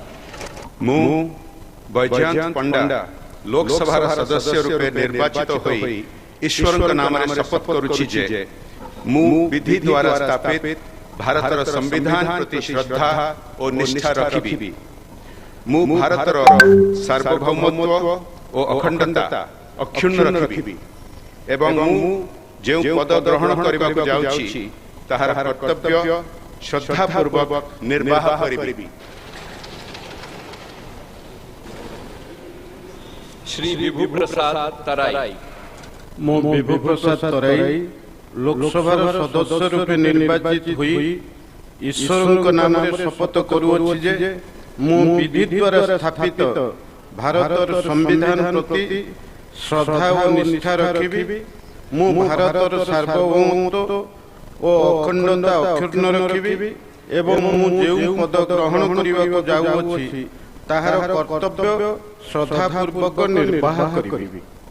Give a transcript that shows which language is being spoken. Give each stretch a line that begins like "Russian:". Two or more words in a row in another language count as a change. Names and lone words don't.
Odia: ମୁଁ ବୈଜୟନ୍ତ ପଣ୍ଡା ଲୋକସଭା ସଦସ୍ୟ ରୂପେ ନିର୍ବାଚିତ ହୋଇ ଈଶ୍ୱର ନାମ ଶପଥ କରୁଛି ଯେ ମୁଁ ବିଧି ଦ୍ୱାରା ସ୍ଥାପିତ ଭାରତର ସମ୍ବିଧାନ ପ୍ରତି ଶ୍ରଦ୍ଧା ଔର ନିଷ୍ଠା ରଖିବି। ମୁଁ ଭାରତର ସାର୍ବଭୌମତ୍ୱ ଔର ଅଖଣ୍ଡତା ଅକ୍ଷୁର୍ଣ୍ଣ ରଖିବି ଏବଂ ମୁଁ ଯେ ପଦ ଗ୍ରହଣ କରିବାକୁ ଯାଉଛି ତାହାର କର୍ତ୍ତବ୍ୟ ଶ୍ରଦ୍ଧାପୂର୍ବକ ନିର୍ବାହ କରିବି। श्री विभु प्रसाद तराई। ମୋ ବିଭୁ ପ୍ରସାଦ ତରାଇ ଲୋକସଭା ସଦସ୍ୟ ରୂପେ ନିର୍ବାଚିତ ହୋଇ ଈଶ୍ୱର ନାମ ଶପଥ କରୁଛି ଯେ ମୁଁ ବିଧି ଦ୍ୱାରା ସ୍ଥାପିତ ଭାରତର ସମ୍ବିଧାନ ପ୍ରତି ଶ୍ରଦ୍ଧା ଔର ନିଷ୍ଠା ରଖିବି। ମୁଁ ଭାରତର ସାର୍ବଭୌମତ୍ୱ ଔର ଅଖଣ୍ଡତା ଅକ୍ଷୁର୍ଣ୍ଣ ରଖିବି ଏବଂ ମୁଁ ଯେ ପଦ ଗ୍ରହଣ କରିବାକୁ ଯାଉଛି ତାହାର କର୍ତ୍ତବ୍ୟ ଶ୍ରଦ୍ଧାପୂର୍ବକ ନିର୍ବାହ କରିବି।